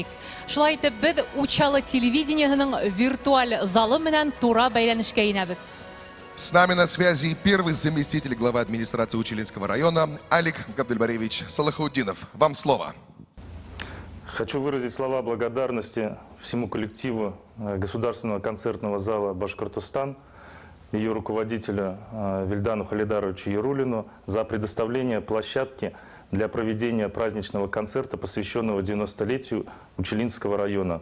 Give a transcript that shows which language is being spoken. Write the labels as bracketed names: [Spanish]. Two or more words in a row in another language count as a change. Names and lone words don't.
[Bashkir] Шулай итеп, без Учалы телевидениеһының виртуаль залы менән тура бәйләнешкә инәбез. [Russian] С нами на связи первый заместитель главы администрации Училинского района Алик Габдельбаревич Салахутдинов. Вам слово. Хочу выразить слова благодарности всему коллективу Государственного концертного зала «Башкортостан», ее руководителю Вильдану Халидаровичу Ярулину за предоставление площадки для проведения праздничного концерта, посвященного 90-летию Учелинского района.